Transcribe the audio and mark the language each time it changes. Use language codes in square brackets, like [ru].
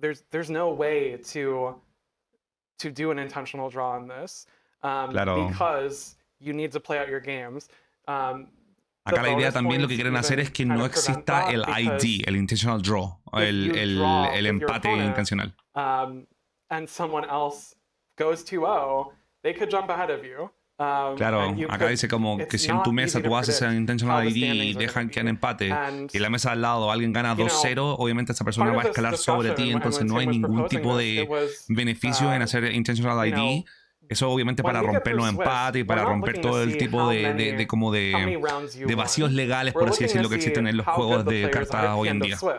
[en] There's no way to do an intentional draw on this because you need to play out your games. [es] Acá la idea también lo que quieren hacer es que no exista el ID, el intentional draw, el empate intencional. [en] And someone else goes 2-0, they could jump ahead of you. [es] Claro, acá dice como que si en tu mesa tú haces el intentional ID y dejan que en empate y en la mesa al lado alguien gana 2-0, obviamente esa persona va a escalar sobre ti, entonces no hay ningún tipo de beneficio en hacer intentional ID. Eso obviamente para romper los empates y para romper todo el tipo de vacíos legales, por así decirlo, que existen en los juegos de cartas hoy en día.